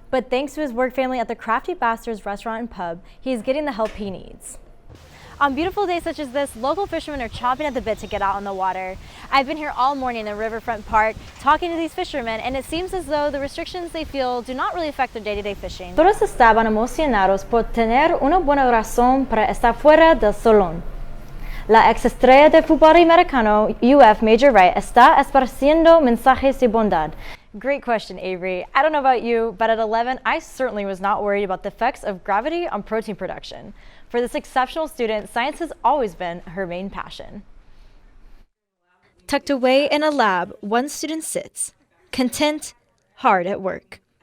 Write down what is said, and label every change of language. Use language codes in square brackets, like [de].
[en] But thanks to his work family at the Crafty Bastards restaurant and pub, he's getting the help he needs. On beautiful days such as this, local fishermen are chomping at the bit to get out on the water. I've been here all morning in Riverfront Park talking to these fishermen, and it seems as though the restrictions they feel do not really affect their day-to-day fishing. [es] Todos estaban emocionados por tener una buena razón para estar fuera del salón. La ex-estrella de fútbol americano, UF Major Wright, está esparciendo mensajes de bondad. [en] Great question, Avery. I don't know about you, but at 11, I certainly was not worried about the effects of gravity on protein production. For this exceptional student, science has always been her main passion. Tucked away in a lab, one student sits, content, hard at work.